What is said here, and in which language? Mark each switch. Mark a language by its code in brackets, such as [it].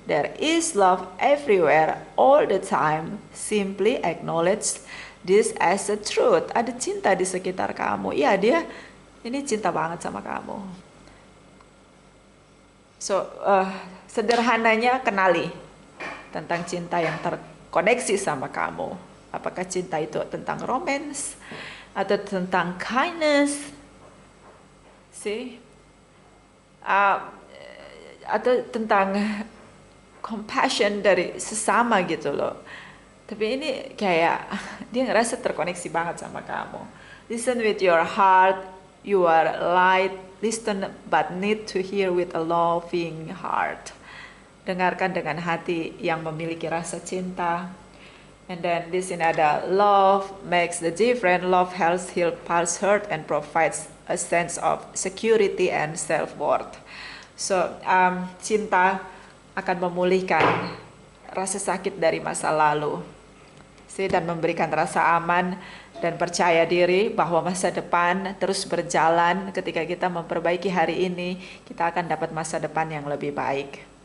[en] There is love everywhere, all the time. Simply acknowledge this as a truth. [id] Ada cinta di sekitar kamu. Iya, dia ini cinta banget sama kamu. So, sederhananya kenali tentang cinta yang terkoneksi sama kamu. Apakah cinta itu tentang romance atau tentang kindness, sih, atau tentang compassion dari sesama gitu loh. Tapi ini kayak dia ngerasa terkoneksi banget sama kamu. [en] Listen with your heart, you are light. Listen but need to hear with a loving heart. [id] Dengarkan dengan hati yang memiliki rasa cinta. [en] And then [id] di sini ada [en] love makes the difference. Love helps heal past hurt and provides a sense of security and self-worth. [id] So, cinta akan memulihkan rasa sakit dari masa lalu, dan memberikan rasa aman dan percaya diri bahwa masa depan terus berjalan. Ketika kita memperbaiki hari ini, kita akan dapat masa depan yang lebih baik.